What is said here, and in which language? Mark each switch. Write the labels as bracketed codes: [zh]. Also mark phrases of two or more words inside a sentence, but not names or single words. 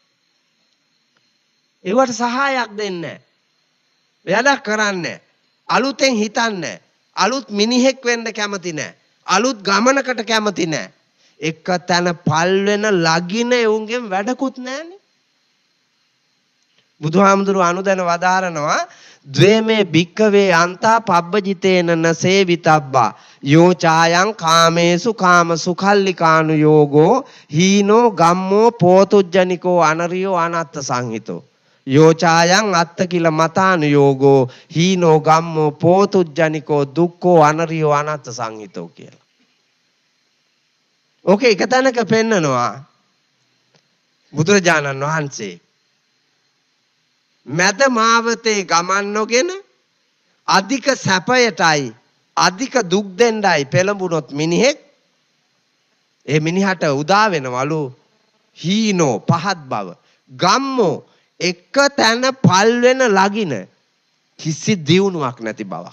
[si] ඒවට සහායක් දෙන්නේ නැහැ. වැඩක් කරන්නේ අලුතෙන් හිතන්නේ අලුත් මිනිහෙක් වෙන්න කැමති නැහැ. අලුත් ගමනකට කැමති නැහැ. එක තැන පල් වෙන ලගින එවුන්ගෙන් වැඩකුත් නැහනේ. බුදුහාමුදුරුවෝ අනුදැන වදාරනවා [pi] ද්වේමේ භික්කවේ අන්තා පබ්බජිතේන නසේවිතබ්බා යෝ චායං කාමේසු කාම සුඛල්ලිකානු යෝගෝ හීනෝ ගම්මෝ පෝතුජ්ජනිකෝ අනරියෝ අනත්ත සංහිතෝ යෝ චායං අත්ත කිල මතානු යෝගෝ හීනෝ ගම්මෝ පෝතුජ්ජනිකෝ දුක්ඛෝ අනරියෝ අනත්ත සංහිතෝ කියලා. [si] ඕකේ එක තැනක පෙන්නනවා බුදුරජාණන් වහන්සේ මැද මාවතේ ගමන් නොගෙන අධික සැපයටයි අධික දුක් දෙන්නයි පෙළඹුණොත් මිනිහෙක් ඒ මිනිහට උදා වෙනවලු හීනෝ පහත් බව ගම්මෝ එක තැන පල් වෙන ලගින කිසි දියුණුවක් නැති බවක්.